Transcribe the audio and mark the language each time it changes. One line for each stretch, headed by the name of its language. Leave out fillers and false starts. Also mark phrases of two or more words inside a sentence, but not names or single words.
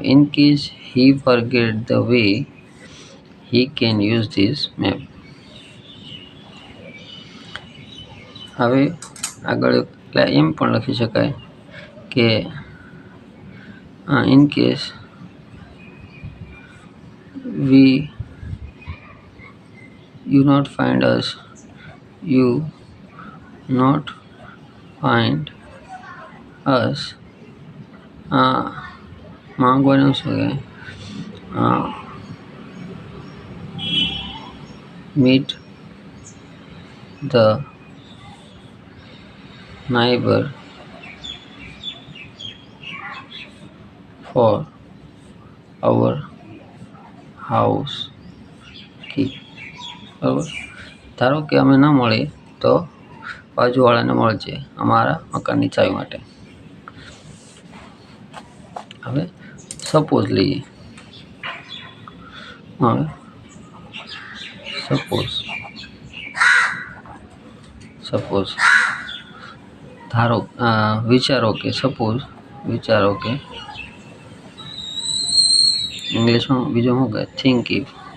English: In case he forget the way, he can use this map.
Gujarati: હવે આગળ એમ પણ લખી શકાય કે
English: in case you not find us, you not find us,
Gujarati: માંગવાનું શું કે
English: meet the neighbor for our house key.
Gujarati: બરાબર. ધારો કે અમે ન મળીએ તો બાજુવાળાને મળજે અમારા મકાનની ચાવી માટે. હવે સપોઝ લઈએ. હવે સપોઝ ધારો વિચારો કે ઇંગ્લિશમાં બીજું શું કહે,
English: think if.